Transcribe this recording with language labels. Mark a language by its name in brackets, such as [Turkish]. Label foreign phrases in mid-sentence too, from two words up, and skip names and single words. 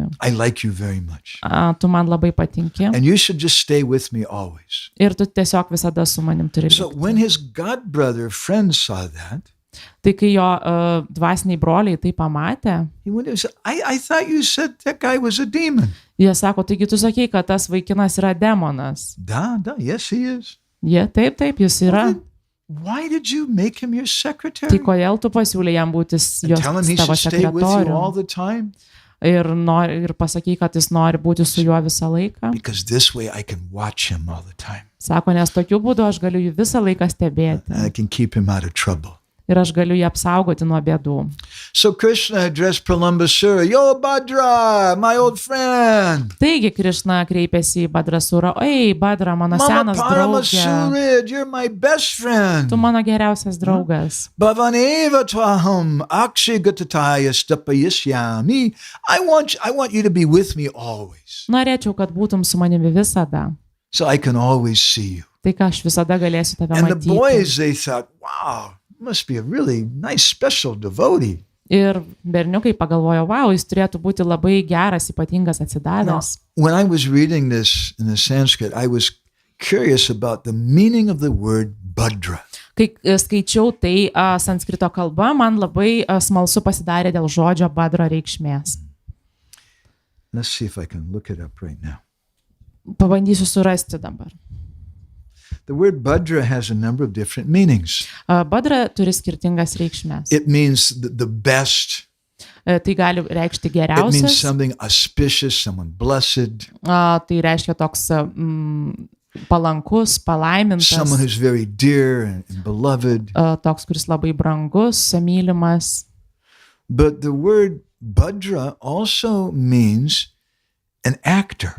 [English] I like you very much. [Lithuanian] Tu man labai patinki. [English] And you should just stay with me always. [Lithuanian] Ir tu tiesiog visada su manim turi [English] So [Lithuanian] likti. [English] when his godbrother friend saw that, [Lithuanian] Tai kai jo dvasiniai broliai tai pamatė, [English] he went and said, I thought you said that guy was a demon. [Lithuanian] jie sako, taigi tu sakei, kad tas vaikinas yra demonas. [English] Da, yes, he is. [Lithuanian] Jie, taip, jis yra. [English] Well, then, why did you make him your secretary? [Lithuanian] Tai kodėl tu pasiūlė jam būti [English] And tell him he [Lithuanian] tavo [English] should stay with you all [Lithuanian] sekretoriumi? [English] the time? [Lithuanian] Ir pasakei, kad jis nori būti su juo visą laiką. [English] Because this way I can watch him all the time. [Lithuanian] Sako, nes tokiu būdu aš galiu jį visą laiką stebėti. [English] And I can keep him out of trouble. [Lithuanian] Ir aš galiu jį apsaugoti nuo bėdų. [English] So Krishna addressed Pralambasura, Yo Bhadra, my old friend. [Lithuanian] Taigi Krišna kreipėsi į Badrasurą, oi, Badra, mano Mama senas draugė, [English] Paramasurid, you're my best friend. [Lithuanian] tu mano geriausias draugas. [Sanskrit] Bhavaneva tvaham akshigatataya stapayisyami. [English] I want you to be with me always. [Lithuanian] Norėčiau, kad būtum su manimi visada. [English] So I can always see you. [Lithuanian] Tai ką aš visada galėsiu tave [English] And the [Lithuanian] matyti. [English] boys, they thought, wow, must be a really nice special devotee. [Lithuanian] Ir berniukai pagalvojo, wow, jis turėtų būti labai geras, ypatingas, atsidavęs. [English] When I was reading this in the Sanskrit, I was curious about the meaning of the word Bhadra. [Lithuanian] Kai skaičiau tai sanskrito kalba, man labai smalsu pasidarė dėl žodžio Badra reikšmės. [English] Let's see if I can look it up right now. [Lithuanian] Pabandysiu surasti dabar. [English] The word Bhadra has a number of different meanings. [Lithuanian] Badra turi skirtingas reikšmės. [English] It means the best. [Lithuanian] Tai gali reikšti [English] It means [Lithuanian] geriausias. [English] something auspicious, someone blessed, [Lithuanian] Tai reiškia toks palankus, palaimintas, [English] someone who's very dear and beloved. [Lithuanian] toks, kuris labai brangus, mylimas. [English] But the word Bhadra also means an actor.